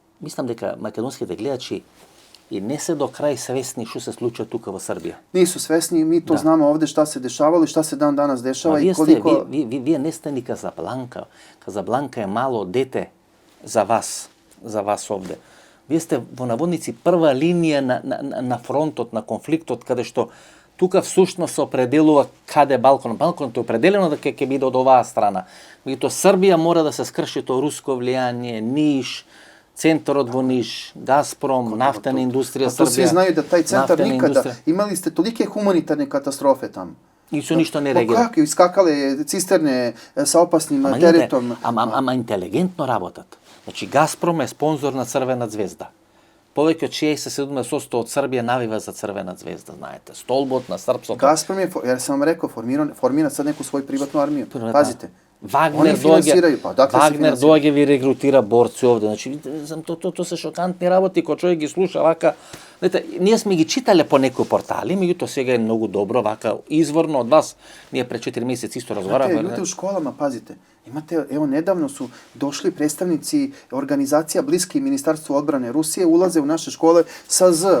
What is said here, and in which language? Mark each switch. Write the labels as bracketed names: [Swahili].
[Macedonian] Мислам дека македонските гледачи и не се до крај свесни што се случува тука во Србија. [Serbian] Nisu svesni, mi to znamo ovde šta se dešavalo i šta se dan danas dešava i koliko... [Macedonian] Вие не сте ни Казабланка. Казабланка е мало дете за вас овде. Вие сте во наводници прва линија на фронтот, на конфликтот, каде што тука всушност се определува каде Балкан. Балканот е определено дека ќе биде од оваа страна. Меѓутоа Србија мора да се скрши тоа руско влијание, Ниш, центарот во Ниш, Газпром, нафтена индустрија Србија. [Serbian] To svi znaju da taj centar nikada, imali ste tolike humanitarne katastrofe tamo. Nisu ništa ne reagirali. Kako iskakale cisterne sa opasnim teretom. [Macedonian] Ама интелигентно работат. Значи Газпром е спонзор на Црвена звезда. Повеќе од 60-70% од Србија навива за Црвена звезда, знаете. Столбот на српското. [Serbian] Газпром е, ja sam vam rekao, formira sad neku svoju privatnu armiju. Pazite. [Macedonian] Вагнер доаѓа ви регрутира борци овде. Значи, тоа се шокантни работи, кој човек ги слуша вака. Знаете, ние сме ги читале по некои портали, меѓутоа сега е многу добро вака изворно од вас. Ние пред 4 месеци исто разговаравме. [Serbian] Луѓе у школама, пазите. Imate, evo, nedavno su došli predstavnici organizacija bliski Ministarstvu odbrane Rusije, ulaze u naše škole sa Z.